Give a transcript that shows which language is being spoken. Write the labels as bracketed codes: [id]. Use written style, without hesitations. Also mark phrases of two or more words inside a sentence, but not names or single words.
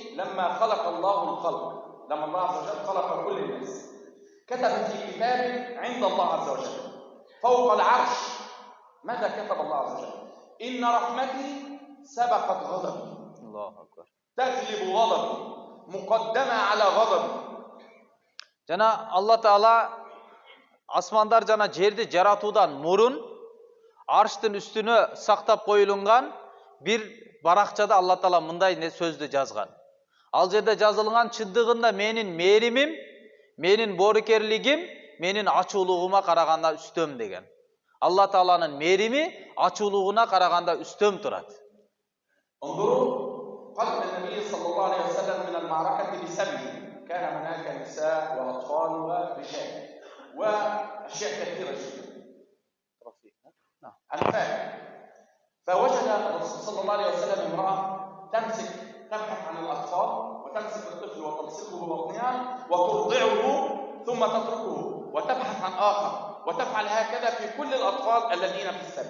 [ar] لما خلق الله الخلق، لما الله عز وجل خلق كل الناس، كتب في كتاب عند الله عز وجل فوق العرش. ماذا كتب الله عز وجل؟ إن رحمتي سبقت غضبي. الله أكبر. تغلب غضبي مقدمة على غضبي. [ky] Жана Алла Таала асмандар жана жерди жаратуудан мурун арштын үстүнө сактап коюлунган бир баракчада Алла Таала мындай сөздү жазган. Ал жерде жазылган чындыгында менин мээримим, менин боорукерлигим, менин ачуулугума караганда үстөм деген. Алла Тааланын мээрими ачуулугуна караганда үстөм турат. [ar] انظروا قدم النبي صلى الله عليه وسلم من المعركة بسبي، كان هناك نساء وأطفال ورجال وأشياء كثيرة جدا. أنفال. فوجد الرسول صلى الله عليه وسلم امرأة تبحث عن الأطفال وتمسك الطفل وتلصقه ببطنها وترضعه ثم تتركه وتبحث عن آخر وتفعل هكذا في كل الأطفال الذين في السبي.